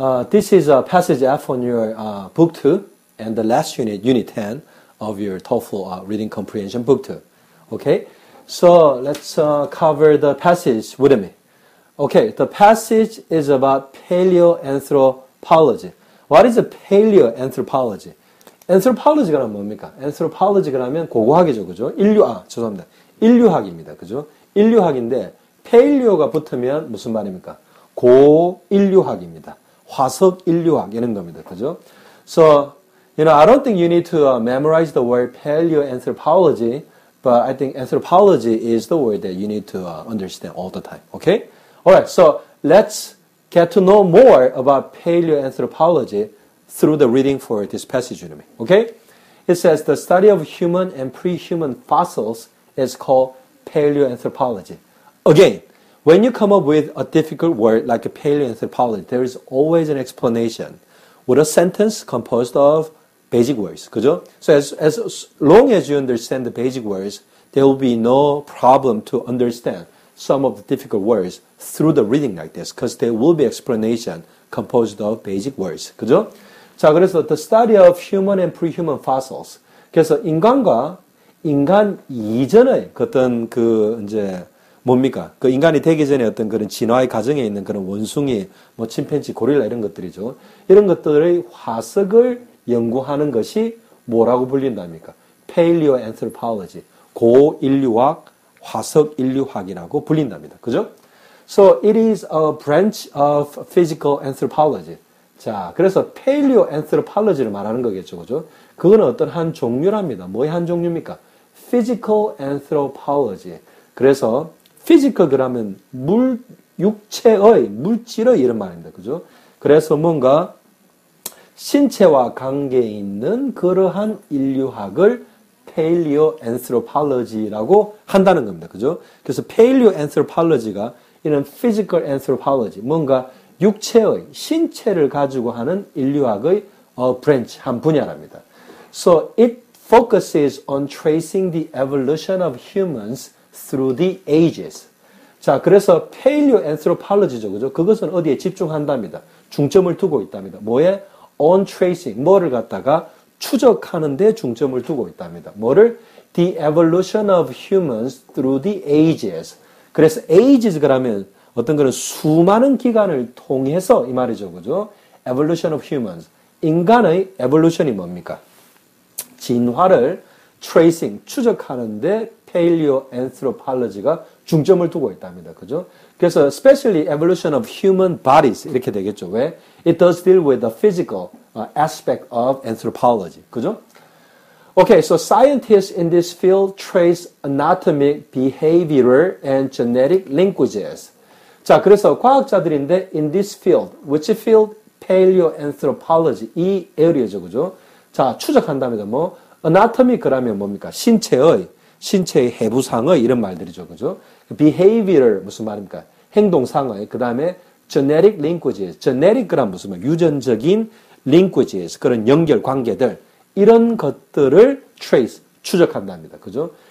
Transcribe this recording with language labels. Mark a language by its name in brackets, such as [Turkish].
[English] This is passage F on your book 2 and the last unit, unit 10 of your TOEFL reading comprehension book 2. Okay, so let's cover the passage with me. Okay, the passage is about paleoanthropology. What is a paleoanthropology? [Korean] anthropology가 뭡니까? anthropology가 하면 고고학이죠, 그죠? 인류학입니다, 그죠? 인류학인데 paleo가 붙으면 무슨 말입니까? 고인류학입니다. 화석 인류학 이런 겁니다, 그죠? [English] So, I don't think you need to memorize the word paleoanthropology, but I think anthropology is the word that you need to understand all the time. Okay? Alright, so let's get to know more about paleoanthropology through the reading for this passage with me. Okay? It says the study of human and pre-human fossils is called paleoanthropology. Again, when you come up with a difficult word like a paleoanthropology, there is always an explanation with a sentence composed of basic words. [Korean] 그죠? [English] So as long as you understand the basic words, there will be no problem to understand some of the difficult words through the reading like this, because there will be explanation composed of basic words. [Korean] 그죠? 자, 그래서 [English] the study of human and pre-human fossils. [Korean] 그래서 인간과 인간 이전의 어떤 뭡니까? 그 인간이 되기 전에 어떤 그런 진화의 과정에 있는 그런 원숭이, 침팬지, 고릴라 이런 것들이죠. 이런 것들의 화석을 연구하는 것이 뭐라고 불린답니까? paleoanthropology, 고인류학, 화석 인류학이라고 불린답니다. 그죠? [English] So it is a branch of physical anthropology. [Korean] 자, 그래서 paleoanthropology를 말하는 거겠죠. 그죠? 그거는 어떤 한 종류랍니다. 뭐의 한 종류입니까? physical anthropology. 그래서 physical 그러면 육체의, 물질의 이런 말입니다. 그죠? 그래서 뭔가 신체와 관계 있는 그러한 인류학을 paleoanthropology라고 한다는 겁니다. 그죠? 그래서 paleoanthropology가 이런 physical anthropology, 뭔가 육체의, 신체를 가지고 하는 인류학의 branch, 한 분야랍니다. [English] So it focuses on tracing the evolution of humans through the ages. [Korean] 자, 그래서 paleoanthropology죠, 그죠? 그것은 어디에 집중한답니다. 중점을 두고 있답니다. 뭐에? [English] on tracing, [Korean] 뭐를 갖다가 추적하는 데 중점을 두고 있답니다. 뭐를? [English] the evolution of humans through the ages. [Korean] 그래서 ages 그러면 어떤 그런 수많은 기간을 통해서 이 말이죠, 그죠? [English] evolution of humans. [Korean] 인간의 evolution이 뭡니까? 진화를 tracing, 추적하는데 paleoanthropology가 중점을 두고 있답니다. 그죠? 그래서 [English] especially evolution of human bodies [Korean] 이렇게 되겠죠. 왜? [English] It does deal with the physical aspect of anthropology. [Korean] 그죠? [English] Okay, so scientists in this field trace anatomic, behavioral, and genetic linkages. [Korean] 자, 그래서 과학자들인데 [English] in this field, which field? [Korean] paleoanthropology, 이 area죠, 그죠? 자, 추적한답니다. 뭐 anatomy 그러면 뭡니까? 신체의 해부상의 이런 말들이죠, 그죠? behavioral 무슨 말입니까? 행동상의. 그 다음에 genetic linkages, genetic 그란 무슨 말? 유전적인 linkages, 그런 연결 관계들 이런 것들을 trace, 추적한답니다, 그죠?